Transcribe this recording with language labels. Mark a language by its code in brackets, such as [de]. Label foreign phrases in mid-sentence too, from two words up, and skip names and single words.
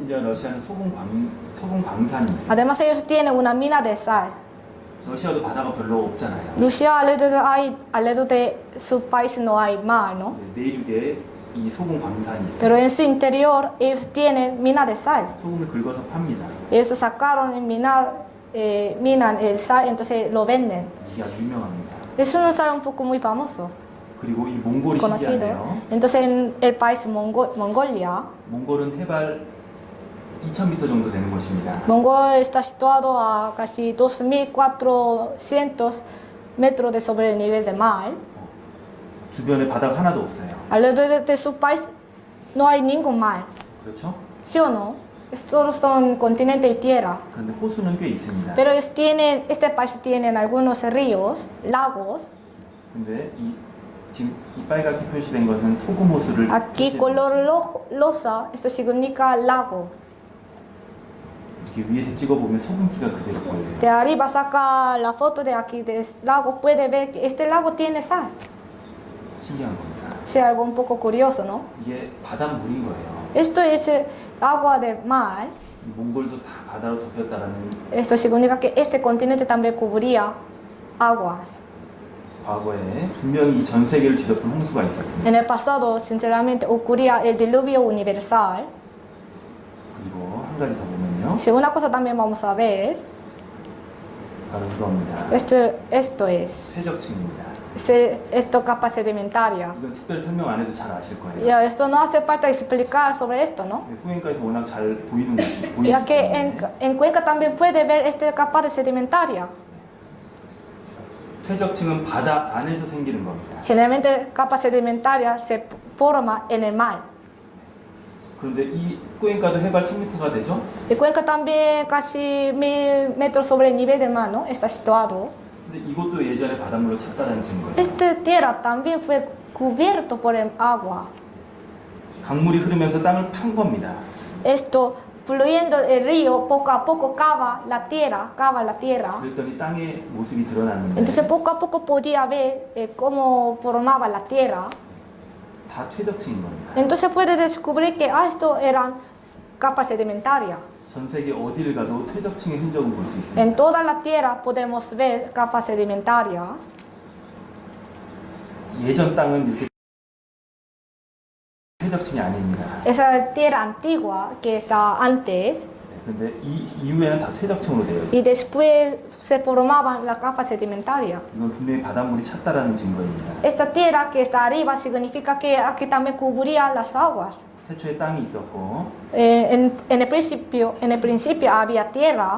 [ko] 심지어 러시아는 소금 광산이 있어요. [es] Además ellos tienen una mina de sal. [ko] 러시아도 바다가 별로 없잖아요. [es] Rusia alrededor de su país no hay mar, ¿no? [ko] 내륙에 이 소금 광산이 있어요. [es] Pero en su interior ellos tienen mina de sal. [ko] 소금을 긁어서 팝니다. [es] Ellos sacaron y minan el sal, entonces lo venden. [ko] 이게 아주 유명합니다. [es] Es un sal un poco muy famoso, [ko] 그리고 이 몽골이 [es] conocido. [ko] 신기하네요. [es] Entonces en el país Mongolia, [ko] 몽골은 해발 2,000m 정도 되는 곳입니다. [es] Mongolia está situado a casi 2400 metros de sobre el nivel del mar. [ko] 주변에 바다가 하나도 없어요. [es] Alrededor de su país no hay ningún mar, [ko] 그렇죠? [es] ¿sí o no? Estos son continente y tierra. [ko] 그런데 호수는 꽤 있습니다. [es] Pero ellos este país tienen algunos ríos, lagos. [ko] 근데 지금 이 빨갛게 표시된 것은 소금 호수를 [es] Aquí color rosa, esto significa lago. [ko] 이렇게 위에서 찍어보면 소금기가 그대로 보여요. [es] De arriba saca la foto de aquí del lago, puede ver que este lago tiene sal. [ko] 신기한 겁니다. [es] Es algo un poco curioso, ¿no? [ko] 이게 바닷물인 거예요. [es] Esto es agua del mar. [ko] 이 몽골도 다 바다로 덮였다라는 [es] Esto significa que este continente también cubría aguas. [ko] 과거에 분명히 전 세계를 뒤덮은 홍수가 있었습니다. [es] En el pasado, sinceramente, ocurría el diluvio universal. [ko] 그리고 한 가지 더 보면요. [es] Si una cosa también vamos a ver, [ko] 바로 이겁니다. [es] esto es [ko] 퇴적층입니다. [es] Esto capa sedimentaria. [ko] 이건 특별히 설명 안 해도 잘 아실 거예요. [es] Ya, esto no hace falta explicar sobre esto, ¿no? [ko] 꾸엔카에서 워낙 잘 보이는 곳이 보이기 [es] Ya que [ko] 때문에 [es] en Cuenca también puede ver esta capa de sedimentaria. [ko] 퇴적층은 바다 안에서 생기는 겁니다. [es] Generalmente capa sedimentaria se forma en el mar. [ko] 그런데 이 꾸엔카도 해발 1000m가 되죠? [es] Y Cuenca también casi 1000 metros sobre el nivel del mar, ¿no? Está situado. [ko] 근데 이것도 예전에 바닷물로 찼다는 증거예요. [es] Esta tierra también fue cubierto por el agua. [ko] 강물이 흐르면서 땅을 판 겁니다. [es] Esto, fluyendo el río, poco a poco cava la tierra. [ko] 그랬더니 땅의 모습이 드러났는데 [es] Entonces poco a poco podía ver cómo formaba la tierra. [ko] 다 퇴적층인 겁니다. [es] Entonces puede descubrir que esto eran capas sedimentarias. [ko] 전 세계 어디를 가도 퇴적층의 흔적을 볼 수 있습니다. [es] En toda la tierra podemos ver capas sedimentarias. [ko] 예전 땅은 이렇게 퇴적층이 아닙니다. [es] Esa tierra antigua que está antes [ko] 그런데 이 이후에는 다 퇴적층으로 되어 있어요. [es] y después se formaban las capas sedimentarias. [ko] 이건 분명히 바닷물이 찼다라는 증거입니다. [es] Esta tierra que está arriba significa que aquí también cubría las aguas. [ko] 태초에 땅이 있었고 [es] En el principio había tierra.